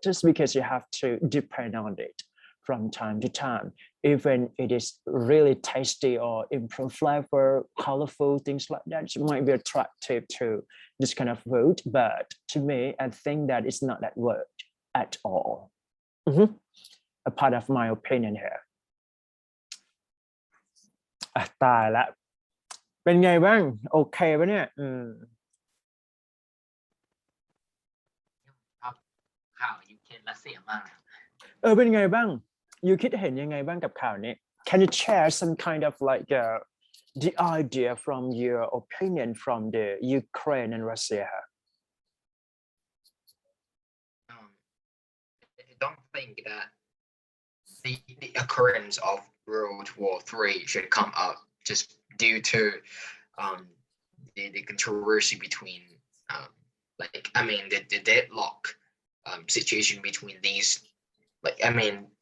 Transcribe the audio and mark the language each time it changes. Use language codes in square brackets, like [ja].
[en] Just because you have to depend on it from time to time, even it is really tasty or improve flavor, colorful, things like that. It might be attractive to this kind of food, but to me, I think that it's not that word at all. A part of my opinion here. [th] ตายละเป็นไงบ้างโอเคปะเนี่ย ข่าวยูเครนรัสเซียมาก เป็นไงบ้างยูคิดเห็นยังไงบ้างกับข่าวนี้ [en] Can you share some kind of like the idea from your opinion from the Ukraine and Russia? I don't think that the occurrence of World War III should come up just due to the controversy between the deadlock situation between these, like I mean